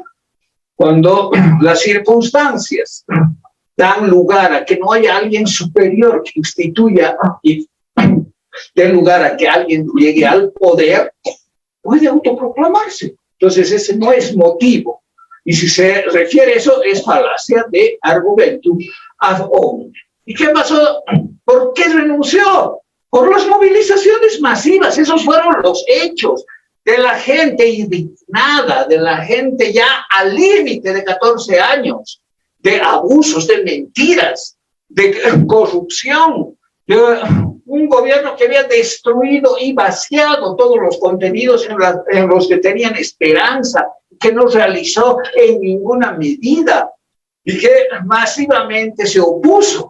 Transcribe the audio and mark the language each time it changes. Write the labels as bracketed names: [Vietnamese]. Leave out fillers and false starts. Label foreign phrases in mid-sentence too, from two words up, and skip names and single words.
[Spanish] Cuando las circunstancias dan lugar a que no haya alguien superior que instituya y dé lugar a que alguien llegue al poder, puede autoproclamarse. Entonces ese no es motivo. Y si se refiere a eso, es falacia de [Latin] argumentum ad hominem. [Spanish] ¿Y qué pasó? ¿Por qué renunció? Por las movilizaciones masivas. Esos fueron los hechos de la gente indignada, de la gente ya al límite de 14 años, de abusos, de mentiras, de corrupción, de un gobierno que había destruido y vaciado todos los contenidos en los que tenían esperanza, que no realizó en ninguna medida y que masivamente se opuso.